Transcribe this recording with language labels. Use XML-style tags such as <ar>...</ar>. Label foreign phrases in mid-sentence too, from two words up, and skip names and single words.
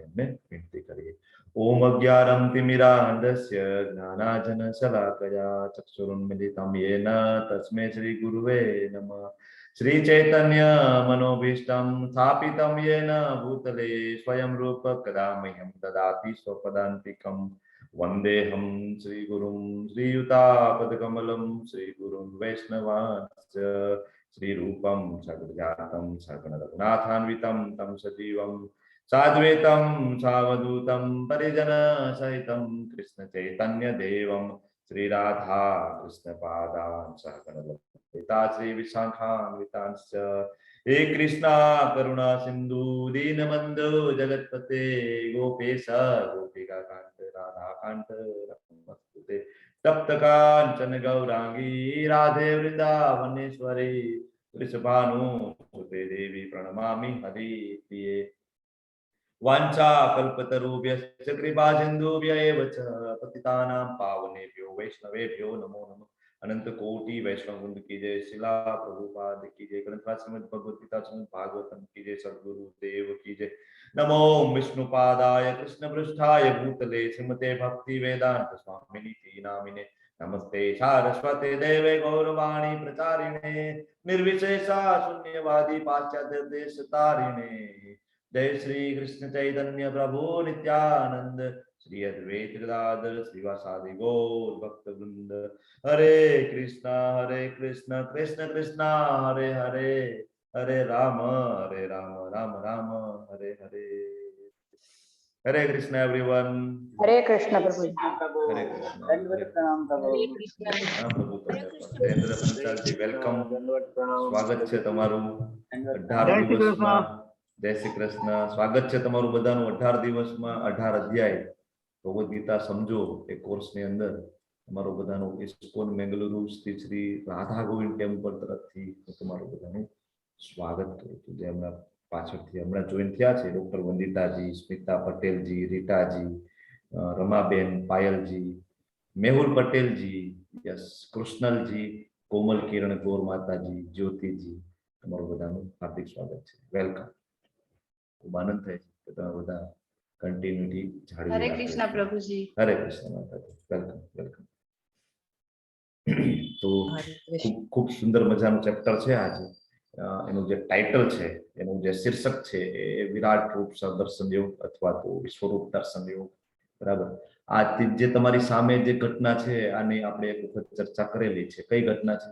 <gu>એમને વિનંતી કરીએ</gu> <sa>ओम अज्ञानम तिमिरान्धस्य ज्ञानाजन शलाकया चक्षुरुन्मिलितम येन तस्मै श्री गुरवे नमः श्री चैतन्य मनोभीष्टम स्थापितम येन भूतले स्वयं रूप कदा मह्यं ददाति स्वपदान्तिकम वंदेहम श्री गुरुं श्रीयुतापदकमलं श्री गुरुं वैष्णवांश्च श्री रूपं सगजातं सगणरघुनाथान्वितं तं सजीवं साद्वैतं सावधूतं परिजन सहितं कृष्ण चैतन्य देवं श्री राधा कृष्ण पादान् सहगणललिता श्री विशाखान्वितांश्च हे कृष्णा करुणा सिंधु दीनबंधु जगतपते गोपेश गोपिका कांत राधा कांत नमस्ते तप्त कांचन गौरांगी राधे वृंदावनेश्वरी वृषभानुसुते देवी प्रणमामि हरिप्रिये वाञ्छा कल्पतरुभ्यश्च कृपा सिन्धुभ्य एव च पतितानां पावनेभ्यो वैष्णवेभ्यो नमो नमः अनंत कोटि वैष्णव वृंद की जय शिला प्रभुपाद की जय ग्रंथराज श्रीमद् भगवद गीता श्रीमद् भागवतम की जय सद्गुरु देव की जय नमो विष्णुपादाय कृष्ण पृष्ठाय भूतले श्रीमते भक्ति वेदांत स्वामिनि नामिने नमस्ते सारस्वते देवे गौरवाणी प्रचारिणे निर्विशेषा शून्यवादी पाश्चात्य देश तारिणे जय श्री कृष्ण चैतन्य प्रभु नित्यानंद श्री अद्वैत गदाधर श्रीवासादि गौर भक्त वृंद हरे कृष्णा कृष्ण कृष्णा हरे हरे हरे राम राम राम हरे हरे हरे कृष्ण एवरीवन</sa> <gu>હરે કૃષ્ણ પ્રભુ હરે કૃષ્ણ પ્રભુ નરેંદ્ર પંચાલ જી વેલકમ સ્વાગત છે તમારું 18 દિવસમાં જય શ્રી કૃષ્ણ સ્વાગત છે તમારું બધાનું 18 દિવસમાં 18 અધ્યાય ભગવદ ગીતા સમજો એ કોર્સની અંદર તમારું બધાનું ઇસ્કોન બેંગલુરુ સ્થિત શ્રી રાધા ગોવિંદ ટેમ્પલ તરફથી હું તમારું બધાનું સ્વાગત કરું છું જે હમણાં પાછળથી હમણાં જોઈન થયા છે ડોક્ટર વંદિતાજી સ્મિતા પટેલજી રીટાજી રમાબેન પાયલજી મેહુલ પટેલજી યસ કૃષ્ણલજી કોમલ કિરણ ગોર માતાજી જ્યોતિજી તમારું બધાનું હાર્દિક સ્વાગત છે વેલકમ ખૂબ આનંદ થાય છે કે તમે બધા કન્ટિન્યુટી જાળવી હરે કૃષ્ણ પ્રભુ જી હરે કૃષ્ણ માતાજી</gu> <en>welcome welcome</en> <gu>તો ખૂબ સુંદર મજાનું ચેપ્ટર છે આજે એનું જે ટાઇટલ છે એનું જે શીર્ષક છે એ વિરાટ રૂપ દર્શન યોગ અથવા તો વિશ્વરૂપ દર્શન યોગ બરાબર આ જે તમારી સામે જે ઘટના છે આની આપણે એક વખત ચર્ચા કરેલી છે કઈ ઘટના છે</gu>